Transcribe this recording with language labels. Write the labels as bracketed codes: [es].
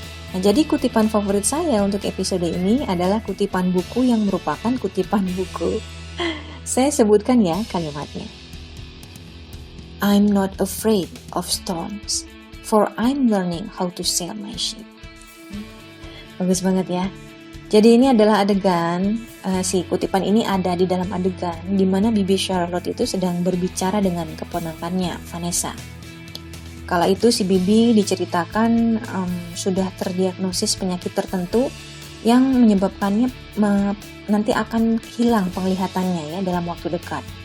[id] Nah, jadi kutipan favorit saya untuk episode ini adalah kutipan buku yang merupakan kutipan buku. Saya sebutkan ya kalimatnya. [en] I'm not afraid of storms, for I'm learning how to sail my ship. [id] Bagus banget ya. Jadi ini adalah adegan, si kutipan ini ada di dalam adegan di mana Bibi Charlotte itu sedang berbicara dengan keponakannya, Vanessa. Kala itu si Bibi diceritakan sudah terdiagnosis penyakit tertentu yang menyebabkannya nanti akan hilang penglihatannya ya dalam waktu dekat.